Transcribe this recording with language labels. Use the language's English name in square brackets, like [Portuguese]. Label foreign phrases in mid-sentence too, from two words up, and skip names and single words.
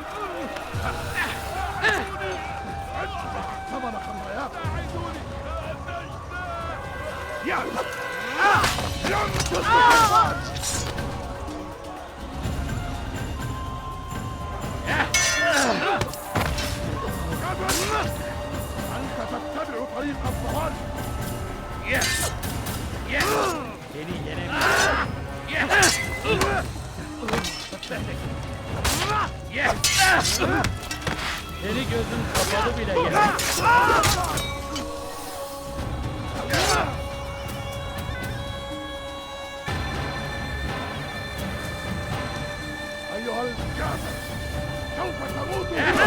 [Arabic] ادفع ثمن خطاياك لن تصبح أنت تتبع طريق الضلال [Turkish] Seni gözün kapalı bile yener. [Arabic] أيها الكافر سوف تموت